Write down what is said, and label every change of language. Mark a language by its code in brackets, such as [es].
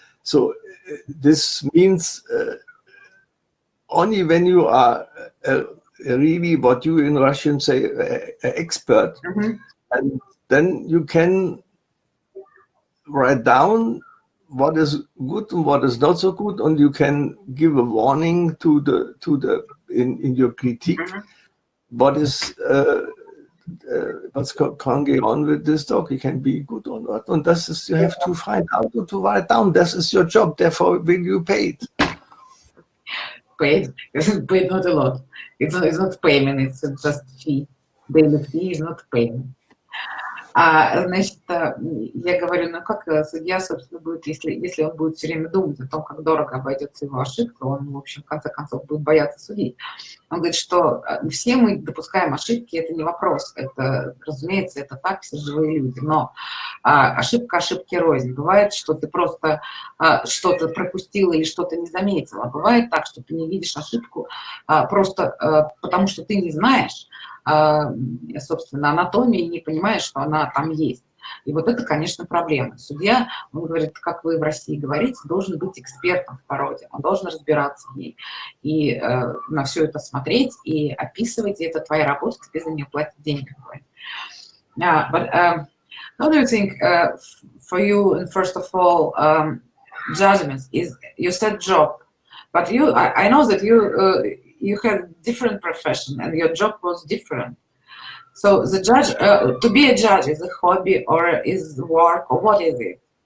[en] So this means. Only when you are really what you in Russian say an expert, and then you can write down what is good and what is not so good, and you can give a warning to the in your critique what is what's going on with this dog. It can be good or not, and this is you have to find out to write down. This is your job. Therefore, will you pay it? paid. Paid not a lot. It's not payment, it's just fee. Daily fee is not payment. [ru] Значит, я говорю, ну как судья, собственно, будет, если он будет все время думать о том, как дорого обойдется его ошибка, он, в общем, в конце концов, будет бояться судить. Он говорит, что все мы допускаем ошибки, это не вопрос, это, разумеется, это так, все живые люди, но ошибка ошибки рознь. Бывает, что ты просто что-то пропустила или что-то не заметила. Бывает так, что ты не видишь ошибку просто потому, что ты не знаешь, собственно, анатомии, не понимаешь, что она там есть. И вот это, конечно, проблема. Судья, он говорит, как вы в России говорите, должен быть экспертом в породе, он должен разбираться в ней и на все это смотреть и описывать, и это твоя работа, тебе за нее платят деньги. [en] But how do you think, for you, and first of all, judgments is, you said job, but I know that you had different profession and your job was different. So the judge, to be a judge is a hobby or is work or what is it?